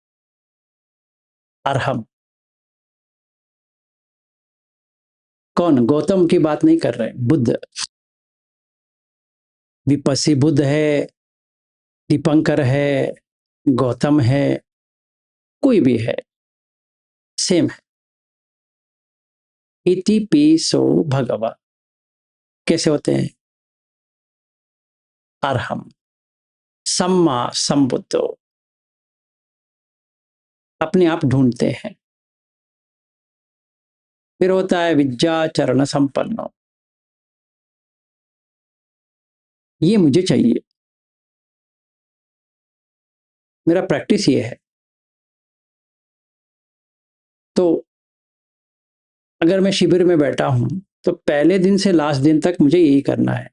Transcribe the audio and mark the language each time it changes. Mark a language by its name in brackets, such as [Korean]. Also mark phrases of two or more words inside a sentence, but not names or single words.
[Hindi] अरहम। कौन? गौतम की बात नहीं कर रहे, बुद्ध। विपसी बुद्ध है, दीपंकर है, गौतम है, कोई भी है, सेम है। [Pali] इति पिसो भगवा [Hindi] कैसे होते हैं? अरहम, [Pali] सम्मा संबुद्धो, [Hindi] अपने आप ढूंढते हैं। फिर होता है [Pali] विद्याचरण संपन्नो, [Hindi] ये मुझे चाहिए, मेरा प्रैक्टिस ये है। तो अगर मैं शिविर में बैठा हूं तो पहले दिन से लास्ट दिन तक मुझे यही करना है।